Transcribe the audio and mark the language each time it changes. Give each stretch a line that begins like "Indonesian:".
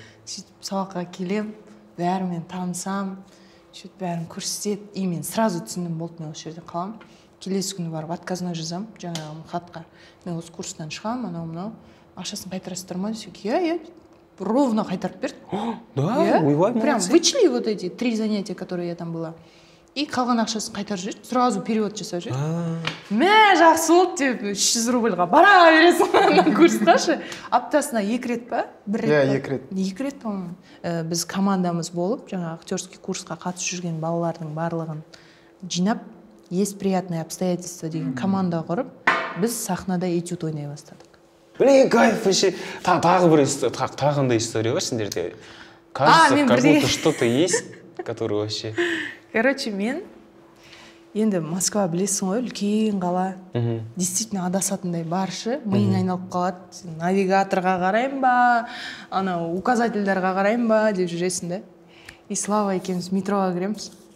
Kazakh: Сөйтіп сабаққа келем, бәрімен танысам, бәрін көрсетеді. И мен сразу түсіндім, болды, мен осы жерде қалам. Келесі күні барып отказной жазам, жаңағы хатқа. Мен осы курстан шығам, анау-мынау. Ақшасын қайтарасыздар ма десек, я ровно қайтарып берді. Да, уйвай,
Russian: прям вычли вот эти 3 занятия, которые я там была.
Kazakh: И қалған ақшасын қайтарып жіберді, сразу перевод жасап жіберді. Жақсы болды деп 300 рубльға бара бересің курсташы. Аптасына 2 рет па? 1 рет па? 2 рет, по-моему. Біз командамыз болып, жаңа актерский курсқа қатысып жүрген балалардың барлығын жинап,
Russian: есть приятные обстоятельства
Kazakh: деген команда құрып, біз сахнада этюд ойнай бастадық.
Russian: Блин, кайф, вообще.
Kazakh: Тағындай история бар сендерде.
Russian: Кажется, как будто что-то есть, который вообще...
Kazakh: Короче, мен енді Москва білесің ғой, үлкен қала. Действительно адасатындай баршы, миың айналып қалады. Навигаторға қарайын ба, анау указательдарға қарайын ба деп жүресің да. И Слава екеуміз метроға кіреміз.